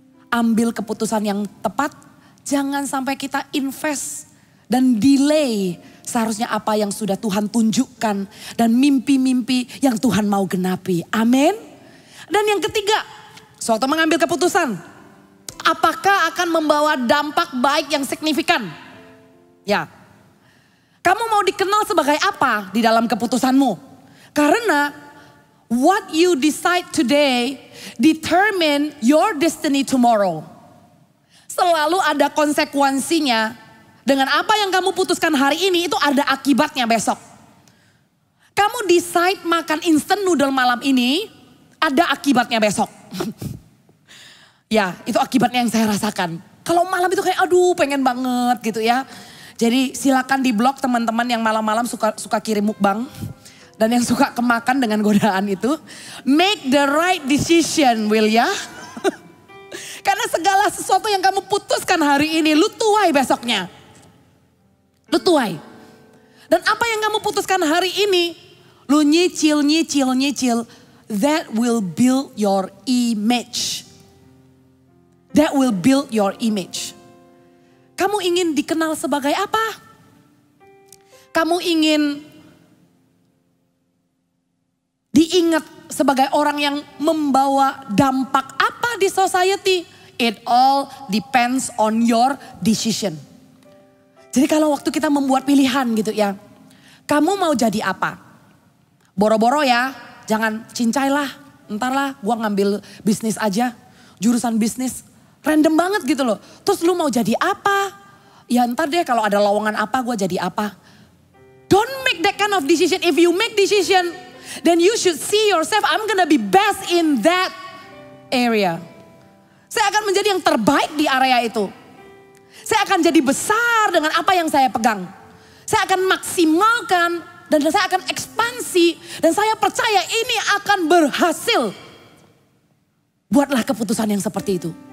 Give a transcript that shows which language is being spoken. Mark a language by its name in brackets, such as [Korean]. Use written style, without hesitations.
[Indonesian] Ambil keputusan yang tepat, jangan sampai kita invest dan delay seharusnya apa yang sudah Tuhan tunjukkan dan mimpi-mimpi yang Tuhan mau genapi. Amin. Dan yang ketiga, suatu mengambil keputusan. Apakah akan membawa dampak baik yang signifikan? Ya. Kamu mau dikenal sebagai apa di dalam keputusanmu? [English] Karena what you decide today determine your destiny tomorrow. [Indonesian] Selalu ada konsekuensinya. Dengan apa yang kamu putuskan hari ini itu ada akibatnya besok. Kamu decide makan instant noodle malam ini, ada akibatnya besok. Ya, itu akibatnya yang saya rasakan. Kalau malam itu kayak aduh pengen banget gitu ya. Jadi silakan di blog teman-teman yang malam-malam suka kirim mukbang. Dan yang suka kemakan dengan godaan itu. [English] Make the right decision, will ya? [Indonesian] Karena segala sesuatu yang kamu putuskan hari ini, lu tuai besoknya. Lu tuai. Dan apa yang kamu putuskan hari ini, lu nyicil. [English] That will build your image. That will build your image. [Indonesian] Kamu ingin dikenal sebagai apa? Kamu ingin diingat sebagai orang yang membawa dampak apa di society? [English] It all depends on your decision. [Indonesian] Jadi kalau waktu kita membuat pilihan gitu ya. Kamu mau jadi apa? Boro-boro ya. Jangan cincailah. Entarlah gua ngambil bisnis aja. Jurusan bisnis. Random banget gitu loh. Terus lu mau jadi apa? Ya entar deh kalau ada lowongan apa gua jadi apa. [English] Don't make that kind of decision. If you make decision. Then you should see yourself. I'm gonna be best in that area. [Indonesian] Saya akan menjadi yang terbaik di area itu. Saya akan jadi besar dengan apa yang saya pegang. Saya akan maksimalkan dan saya akan ekspansi. Dan saya percaya ini akan berhasil. Buatlah keputusan yang seperti itu.